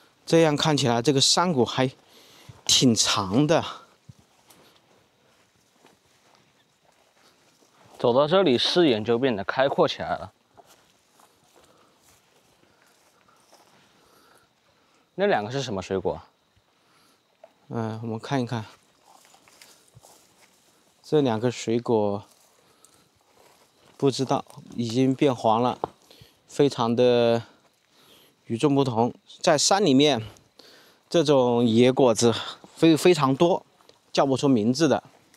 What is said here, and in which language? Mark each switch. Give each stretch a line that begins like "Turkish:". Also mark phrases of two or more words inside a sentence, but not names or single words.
Chinese: 這樣看起來，這個山谷還挺長的。走到這裡，視野就变得開闊起來了。那兩個是什麼水果？我們看一看，這兩個水果不知道，已經变黄了，非常的與眾不同。在山裡面，這種野果子非常多，叫不出名字的。